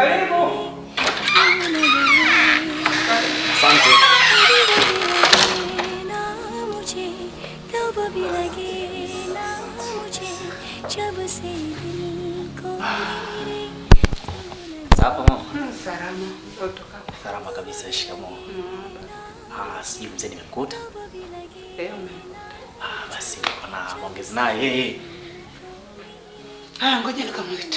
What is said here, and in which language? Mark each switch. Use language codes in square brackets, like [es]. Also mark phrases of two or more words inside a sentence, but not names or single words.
[sw] Asante. [hi] ना मुझे तब भी लगे ना मुझे जब से दिल को मेरे [sw] Sawa mama. Salama. Kutoka. Salama kabisa, shikamoo. Sijui mzee nimekuta. Basi kuna maongezi naye yeye. Ngoja nikamwite.